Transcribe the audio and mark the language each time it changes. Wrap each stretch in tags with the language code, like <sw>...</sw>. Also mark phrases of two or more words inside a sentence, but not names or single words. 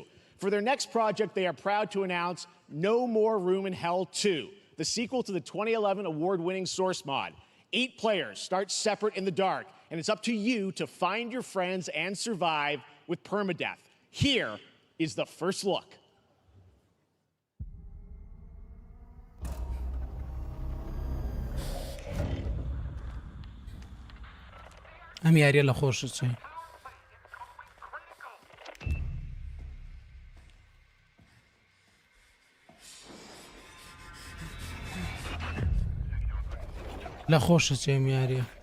<en>For their next project, they are proud to announce No More Room in Hell 2, the sequel to the 2011 award-winning Source mod. 8 players start separate in the dark, and it's up to you to find your friends and survive with permadeath. Here is the first look.</en> <ckb>ئەم یاریە لە خۆشت چێ لە خۆشت چێ ئەم یاریە</ckb>